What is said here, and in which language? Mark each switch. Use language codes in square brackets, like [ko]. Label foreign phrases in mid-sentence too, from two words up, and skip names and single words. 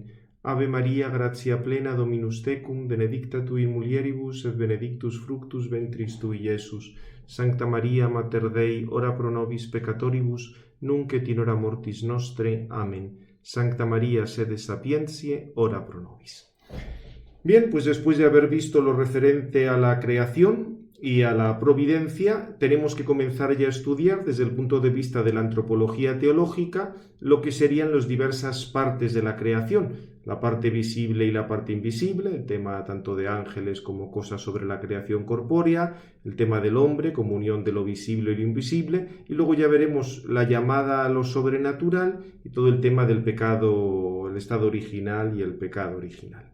[la] Ave Maria, gratia plena, Dominus tecum, benedicta tu in mulieribus, et benedictus fructus ventris tui, Iesus. Sancta Maria, Mater Dei, ora pro nobis peccatoribus, nunc et in hora mortis nostre. Amen. Sancta Maria, sede sapientiae, ora pro nobis. [es] Bien, pues después de haber visto lo referente a la creación y a la providencia, tenemos que comenzar ya a estudiar desde el punto de vista de la antropología teológica lo que serían las diversas partes de la creación, la parte visible y la parte invisible, el tema tanto de ángeles como cosas sobre la creación corpórea, el tema del hombre como unión de lo visible y lo invisible, y luego ya veremos la llamada a lo sobrenatural y todo el tema del pecado, el estado original y el pecado original.